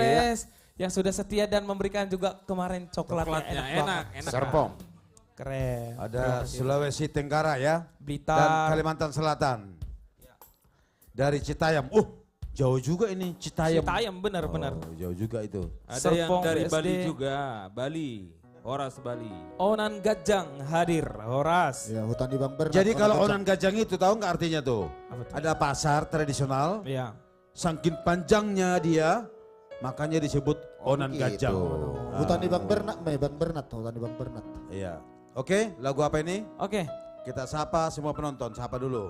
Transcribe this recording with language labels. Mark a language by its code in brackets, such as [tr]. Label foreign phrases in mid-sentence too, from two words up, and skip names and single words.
[id] Kres yang sudah setia dan memberikan juga kemarin coklatnya Coklatnya enak, enak. banget. Enak. Serpong. Keren. Ada Sulawesi Tenggara ya. Dan Blitar. Kalimantan Selatan. Dari Citayam. Jauh juga ini Citayam. Citayam benar-benar. Oh, jauh juga itu. Ada yang Serpong, dari BSD. Bali juga. Bali. Horas Bali. Onan Gajang hadir. Horas. Ya hutan di Bang Bernat. Jadi kalau Orang onan gajang itu tahu nggak artinya tuh? Apa tuh? Ada pasar tradisional, Iya. saking panjangnya dia, makanya disebut onan gitu. gajang. Hutan di Bang Bernat, Bang Bernat, hutan di Bang Bernat. Iya. Oke, lagu apa ini? Oke. Kita sapa semua penonton, sapa dulu.